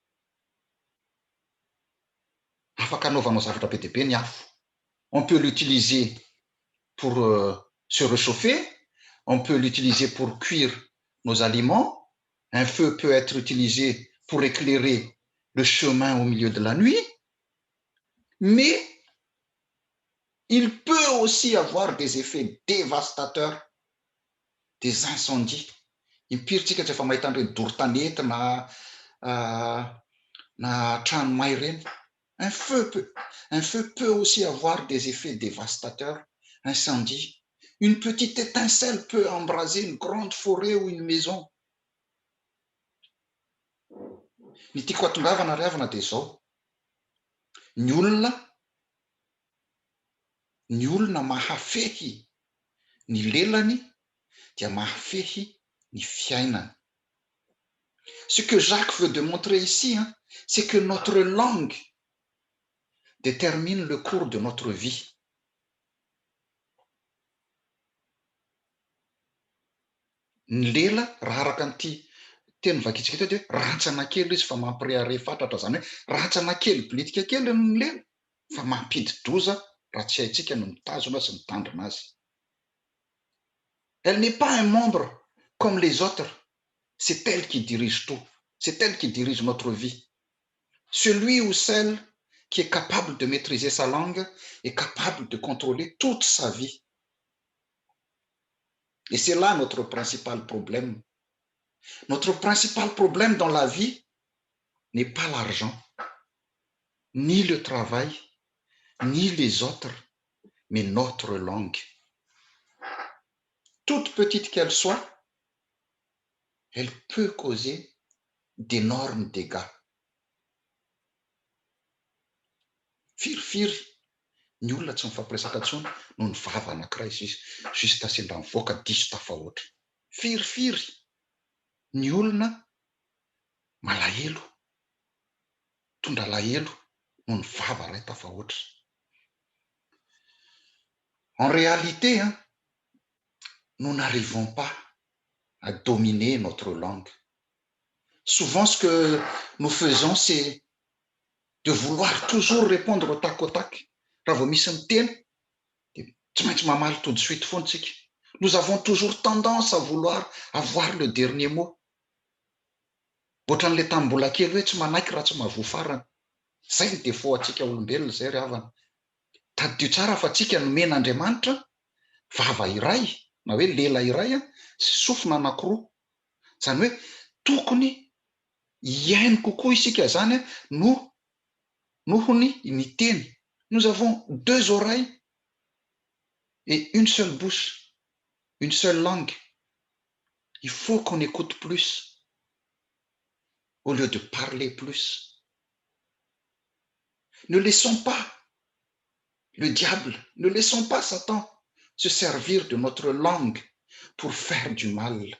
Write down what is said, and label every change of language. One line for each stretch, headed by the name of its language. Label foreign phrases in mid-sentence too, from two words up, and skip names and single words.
French: On peut l'utiliser pour se réchauffer, on peut l'utiliser pour cuire nos aliments, un feu peut être utilisé pour éclairer le chemin au milieu de la nuit, mais il peut aussi avoir des effets dévastateurs, des incendies.
Malagasy: Impiry-tsika tsy efa mahita an'ireny doro-tanety na tranomay ireny.
French: Un feu peut aussi avoir des effets dévastateurs, incendie. Une petite étincelle peut embraser une grande forêt ou une maison.
Malagasy: Ny tiako hatongavana ry havana dia izao. Ny olona mahafehy ny lelany dia mahafehy ny fiainany.
French: Ce que Jacques veut démontrer ici, hein, c'est que notre langue détermine le cours de notre vie.
Malagasy: Ny lela raha araka an'ity teny vakitsika teto hoe rantsana kely izy fa mampirehare fatratra, zany hoe rantsana kely bilitika kely ny lela fa mampidi-doza raha tsy haitsika no mitazona sy mitandrina azy.
French: Elle n'est pas un membre comme les autres, c'est elle qui dirige tout, c'est elle qui dirige notre vie. Celui ou celle qui est capable de maîtriser sa langue est capable de contrôler toute sa vie. Et c'est là notre principal problème. Notre principal problème dans la vie n'est pas l'argent, ni le travail, ni les autres, mais notre langue. Toute petite qu'elle soit, elle peut causer d'énormes dégâts.
Malagasy: Firifiry ny olona tsy mifampiresaka intsony no ny vava anankiray juste sendra mivoaka diso tafahoatra. Firifiry ny olona malahelo, tondra lahelo no ny vava ray tafahoatra.
French: En réalité, hein, nous n'arrivons pas à dominer notre langue. Souvent, ce que nous faisons, c'est de vouloir toujours répondre au tac au tac. Tout de suite. Nous avons toujours tendance à vouloir avoir le dernier mot.
Malagasy: Ohatran'ilay tamin'ny mbola kely hoe tsy manaiky raha tsy mahavoa farany. Zay ny défaut antsika olombelona zay ry havana. Taddio tsara fa antsika nomena Andriamanitra vava iray, na hoe lela iray sy sofina anankiroa. Zany hoe tokony hiaino kokoa isika zany nohony ny teny.
French: Nous avons deux oreilles et une seule bouche, une seule langue. Il faut qu'on écoute plus au lieu de parler plus. Ne laissons pas le diable, ne laissons pas Satan se servir de notre langue pour faire du mal.